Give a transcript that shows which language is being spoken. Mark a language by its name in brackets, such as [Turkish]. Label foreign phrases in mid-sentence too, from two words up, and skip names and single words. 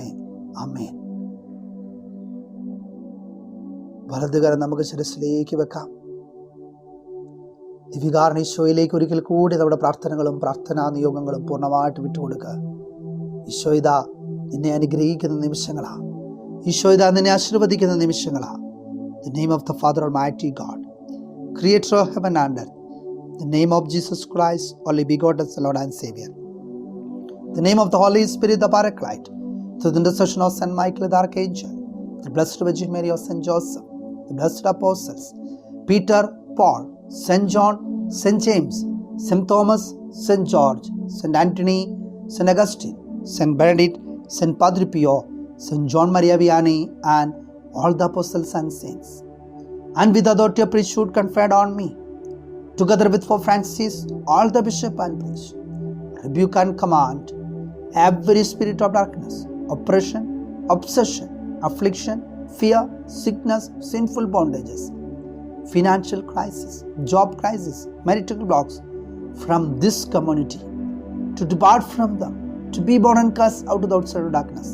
[Malayalam] ആമേൻ. വലതുകരം നമുക്ക് ശിരസിലേക്ക് വെക്കാം. ദിവികാരണ ഈശോയിലേക്ക് ഒരിക്കൽ കൂടി നമ്മുടെ പ്രാർത്ഥനകളും പ്രാർത്ഥനാ നിയോഗങ്ങളും പൂർണ്ണമായിട്ട് വിട്ടുകൊടുക്കുക. ഈശോ ഇതാ നിന്നെ അനുഗ്രഹിക്കുന്ന നിമിഷങ്ങളാണ്. ഈശോ ഇതാ നിന്നെ ആശീർവദിക്കുന്ന നിമിഷങ്ങളാണ്. [English] The name of the Father Almighty God, Creator of heaven and earth. The name of Jesus Christ, only begotten Lord and Savior. The name of the Holy Spirit, the Paraclete, through the intercession of Saint Michael the Archangel, the Blessed Virgin Mary of Saint Joseph, the Blessed Apostles, Peter, Paul, Saint John, Saint James, Saint Thomas, Saint George, Saint Anthony, Saint Augustine, Saint Benedict, Saint Padre Pio, Saint John Maria Vianney, and all the apostles and saints. And with the authority of priesthood conferred on me, together with Pope Francis, all the bishop and priest, rebuke and command every spirit of darkness, oppression, obsession, affliction, fear, sickness, sinful bondages, financial crisis, job crisis, marital blocks from this community, to depart from them, to be born and cast out to the outside of darkness.